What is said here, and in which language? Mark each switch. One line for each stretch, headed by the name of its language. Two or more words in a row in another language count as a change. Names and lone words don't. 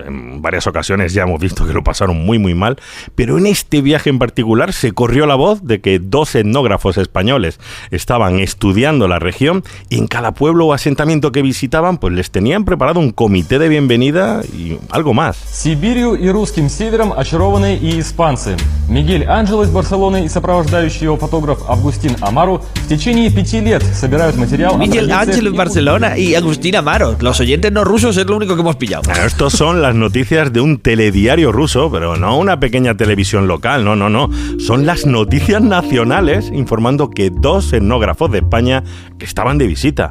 Spanish: En varias ocasiones ya hemos visto que lo pasaron muy muy mal, pero en este viaje en particular se corrió la voz de que 2 etnógrafos españoles estaban estudiando la región y en cada pueblo o asentamiento que visitaban pues les tenían preparado un comité de bienvenida y algo más.
Russian: Сибирью и русским севером очарованные и испанцы. Мигель Ángeles из Барселоны и сопровождающий его фотограф Agustín Amaro в течение 5 лет собирают материал.
Spanish: Miguel Ángel Barcelona y Agustín Amaro. Los oyentes no rusos es lo único que hemos pillado. Bueno, estos son las noticias de un telediario ruso, pero no una pequeña televisión local, no. Son las noticias nacionales informando que 2 etnógrafos de España que estaban de visita.